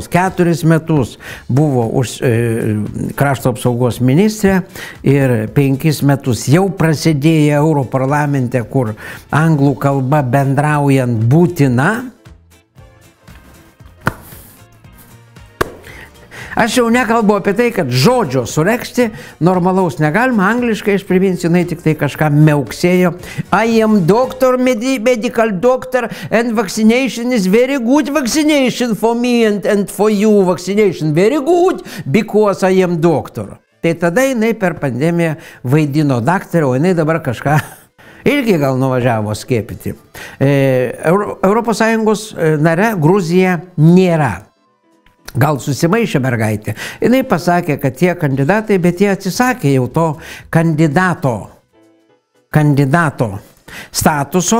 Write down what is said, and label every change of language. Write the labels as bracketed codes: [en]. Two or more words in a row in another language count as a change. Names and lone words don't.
[lt] 4 metus buvo krašto apsaugos ministrė ir 5 metus jau prasidėjo Europarlamente, kur anglų kalba bendraujant būtina. Aš jau nekalbu apie tai, kad žodžio suregzti normalaus negalima. Angliškai, aš priminsiu, jinai tik tai kažką meuksėjo. [en] I am doctor, medical doctor, and vaccination is very good vaccination for me and for you. Vaccination very good because I am doctor. [lt] Tai tada jinai per pandemiją vaidino daktarą, o jinai dabar kažką irgi gal nuvažiavo skiepyti. Europos Sąjungos nare Gruzija nėra. Gal susimaišė mergaitė. Jinai pasakė, kad tie kandidatai, bet jie atsisakė jau to kandidato statuso.